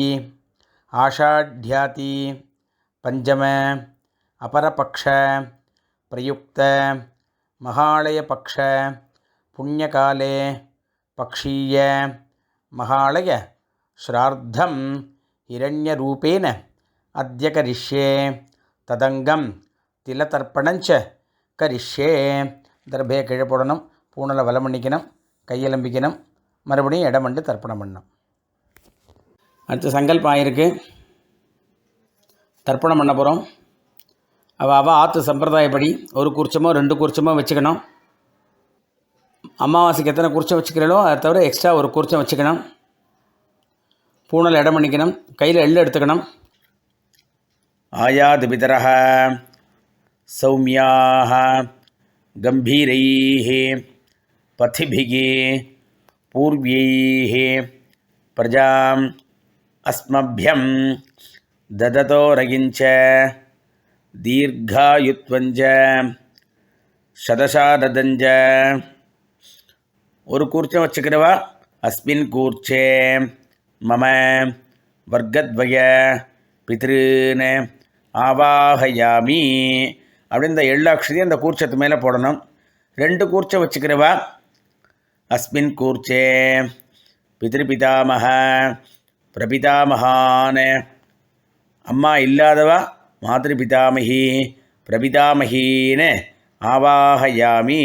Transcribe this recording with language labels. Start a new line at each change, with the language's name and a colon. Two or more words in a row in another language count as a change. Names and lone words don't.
Sanskrit: आषाढ्याति पंचम अपरपक्ष प्रयुक्त महालयपक्ष पुण्यकाले पक्षीय महालय श्राद्धं हिरण्यरूपेण अद्य करिष्ये तदंगम तिलतर्पणञ्च करिष्ये.
Tamil: दर्भे किழ போடணும், பூணலை வலம் பண்ணிக்கணும், கையெலம்பிக்கணும், மறுபடியும் இடம் வந்து தர்ப்பணம் பண்ணணும். அடுத்து சங்கல்பம் ஆயிருக்கு, தர்ப்பணம் பண்ண போகிறோம். அவள் ஆற்று சம்பிரதாயப்படி ஒரு கூர்ச்சமோ 2 கூர்ச்சமோ வச்சுக்கணும். அமாவாசைக்கு எத்தனை கூர்ச்சம் வச்சுக்கிறீங்களோ அதை தவிர எக்ஸ்ட்ரா ஒரு கூர்ச்சம் வச்சுக்கணும். பூணல் இடம் பண்ணிக்கணும், கையில் எள்ளு எடுத்துக்கணும்.
Sanskrit: आयातु पितरः सोम्यासः गम्भीरैः पथिभिः पूर्व्यैः प्रजाम् अस्मभ्यं ददतोरगिञ्च दीर्घायुत्वञ्च शतशारदञ्च.
Tamil: ஒரு கூர்ச்சம் வச்சுக்கிறவா
Sanskrit: अस्मिन् कूर्चे मम वर्गद्वय पितॄन् आवाहयामि
Tamil: அப்படின்னு இந்த எள்ளு அக்ஷதி அந்த கூர்ச்சத்து மேலே போடணும். 2 கூர்ச்சம் வச்சுக்கிறவா
Sanskrit: अस्मिन् कूर्चे पितृपितामह प्रपितामहान्,
Tamil: அம்மா இல்லாதவா
Sanskrit: मातृपितामही प्रपितामही
Tamil: ஆவாஹயாமி.